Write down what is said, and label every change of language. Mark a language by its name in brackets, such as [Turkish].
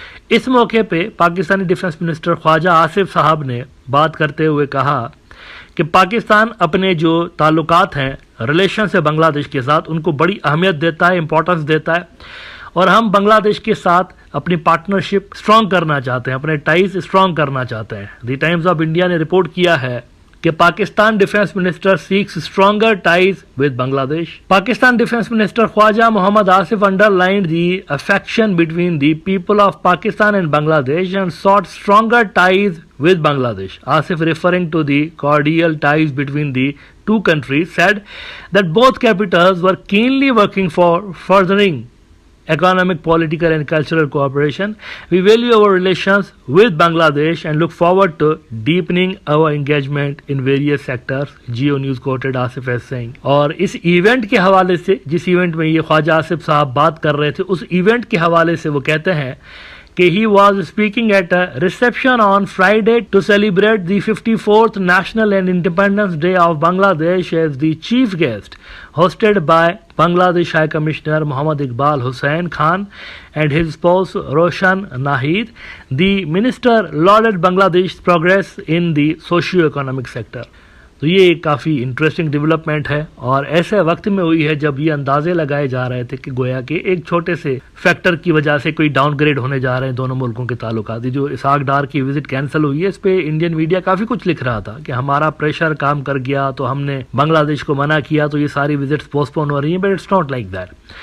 [Urdu] اس موقع پہ Pakistani defence minister خواجہ آصف صاحب نے بات کرتے ہوئے کہا کہ پاکستان اپنے جو تعلقات ہیں ریلیشن سے بنگلہ دیش کے ساتھ ان کو بڑی اہمیت دیتا ہے, امپورٹنس دیتا ہے, اور ہم بنگلہ دیش کے ساتھ اپنی پارٹنرشپ اسٹرانگ کرنا چاہتے ہیں, اپنے ٹائز اسٹرانگ کرنا چاہتے ہیں. [English] the Times of India [Urdu] نے رپورٹ کیا ہے کہ [English] Pakistan defence minister seeks stronger ties with Bangladesh. Pakistan defence minister Khawaja Muhammad Asif underlined the affection between the people of Pakistan and Bangladesh and sought stronger ties with Bangladesh. Asif, referring to the cordial ties between the two countries, said that both capitals were keenly working for furthering economic, political and cultural cooperation. We value our relations with Bangladesh and look forward to deepening our engagement in various sectors. Geo News quoted Asif as saying. [Urdu] اور اس event کے حوالے سے جس event میں یہ خواجہ آصف صاحب بات کر رہے تھے اس ایونٹ کے حوالے سے وہ کہتے ہیں [English] कि he was speaking at a reception on Friday to celebrate the 54th National and Independence Day of Bangladesh as the chief guest, hosted by Bangladesh High Commissioner Muhammad Iqbal Hussain Khan and his spouse Roshan Nahid. The minister lauded Bangladesh's progress in the socio-economic sector. [Urdu] تو یہ ایک کافی interesting development ہے اور ایسے وقت میں ہوئی ہے جب یہ اندازے لگائے جا رہے تھے کہ گویا کہ ایک چھوٹے سے فیکٹر کی وجہ سے کوئی ڈاؤن گریڈ ہونے جا رہے ہیں دونوں ملکوں کے تعلقات. جو اسحاق ڈار کی وزٹ کینسل ہوئی ہے اس پہ انڈین میڈیا کافی کچھ لکھ رہا تھا کہ ہمارا پریشر کام کر گیا تو ہم نے بنگلہ دیش کو منع کیا تو یہ ساری وزٹس پوسٹ پون ہو رہی ہیں. [English] But it's not like that.